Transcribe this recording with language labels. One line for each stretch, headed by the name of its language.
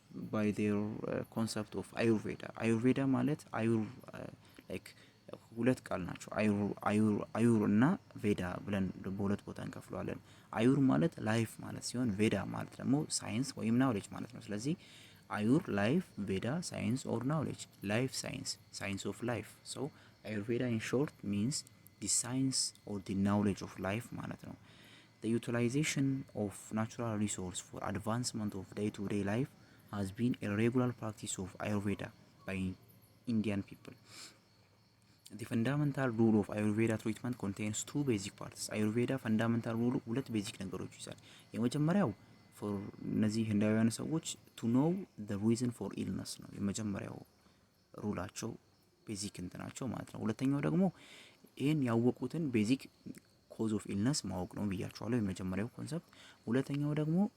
English: by their concept of Ayurveda.
Amharic: Ayurveda ማለት አዩር ላይክ ሁለት ቃል ናቸው። አዩር እና ቬዳ ብለን በሁለት ቦታ እንከፍለዋለን። አዩር ማለት ላይፍ ማለት ሲሆን ቬዳ ማለት ደግሞ ሳይንስ ወይም ናውሌጅ ማለት ነው። ስለዚህ አዩር ላይፍ፣ ቬዳ ሳይንስ ኦር ናውሌጅ፣ ላይፍ ሳይንስ፣ ሳይንስ ኦፍ ላይፍ።
English: ሶ አዩርቬዳ ኢን ሾርት ሚንስ ዲ ሳይንስ ኦር ዲ ናውሌጅ ኦፍ ላይፍ
Amharic: ማለት ነው።
English: The utilization of natural resource for advancement of day-to-day life has been a regular practice of Ayurveda by Indian people. The fundamental rule of Ayurveda treatment contains two basic parts.
Amharic: Ayurveda fundamental rule ሁለት ቤዚክ ነገሮች ይዛል። የመጀመሪያው for እነዚህ ህንዳውያን ሰዎች
English: to know the reason for illness
Amharic: ነው። የመጀመሪያው ሩላቸው ቤዚክ እንትናቸው ማለት ነው። ሁለተኛው ደግሞ ይሄን ያወቁትን ቤዚክ ኮዝ ኦፍ ኢልነስ ማወቅ ነው ብያቸዋለሁ፣ የመጀመሪያው ኮንሰፕት። ሁለተኛው ደግሞ